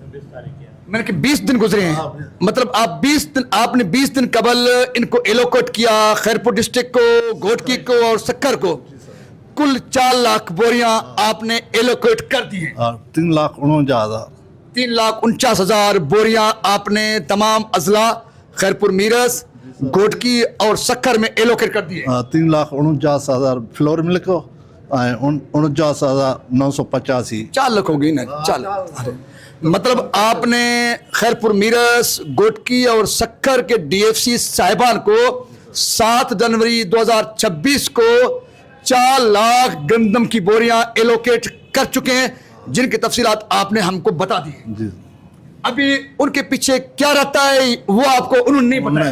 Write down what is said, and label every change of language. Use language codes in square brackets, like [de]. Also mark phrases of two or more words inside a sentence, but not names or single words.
[ur] میں نے کہ 20 دن گزرے ہیں، مطلب آپ نے 20 دن قبل ان کو ایلوکیٹ کیا، خیرپور ڈسٹرکٹ کو، گھوٹکی کو اور شکر کو. کل 4 لاکھ بوریاں آپ نے ایلوکیٹ کر دی ہیں. 3,49,000 3,49,000 بوریاں آپ نے تمام اضلاع خیرپور میرس، گھوٹکی اور شکر میں ایلوکیٹ کر دیے. [en] 3,49,000 flour mill को 49,985। [ur] 4 لاکھ ہو گئی نا؟ 4 لاکھ. مطلب آپ نے خیرپور میرس، گھوٹکی اور شکر کے ڈی ایف سی صاحبان کو 7 جنوری 2026 کو 4 لاکھ گندم کی بوریاں ایلوکیٹ کر چکے ہیں، جن کی تفصیلات آپ نے ہم کو بتا دی ہے. جی. ابھی ان کے پیچھے کیا رہتا ہے وہ آپ کو انہوں نے نہیں بتایا?